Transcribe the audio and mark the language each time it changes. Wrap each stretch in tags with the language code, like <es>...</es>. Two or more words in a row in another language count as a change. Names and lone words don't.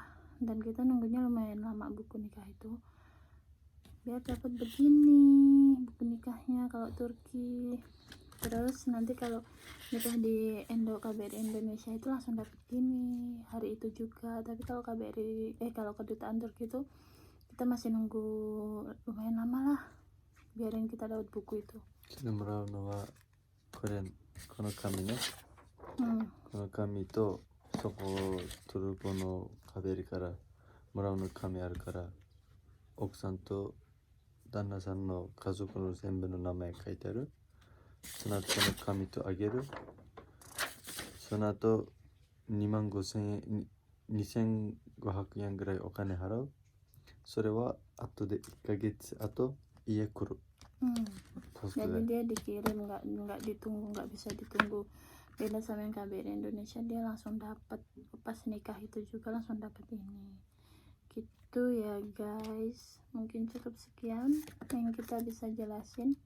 <id>Dan kita nunggunya lumayan lama buku nikah itu, biar dapat begini buku nikahnya kalau Turki. Terus nanti kalau nikah di KBRI Indonesia itu langsung dapat gini hari itu juga. Tapi kalau kalau kedutaan Turki itu kita masih nunggu lumayan lama lah, biarin kita dapat buku itu.</id> <ja>もらうのはこの紙ね、この紙とそこトルコのKBRIからもらうの紙あるから、奥さんと旦那さんの家族の全部の名前書いてある、その後その紙とあげる、その後2万5千円2500円ぐらいお金払う、それは後で1ヶ月後家来る、</ja> <id>jadi dia dikirim, nggak ditunggu, nggak bisa ditunggu. Beda sama yang KBRI Indonesia, dia langsung dapat pas nikah itu juga langsung dapat ini gitu ya guys. Mungkin cukup sekian yang kita bisa jelasin.</id>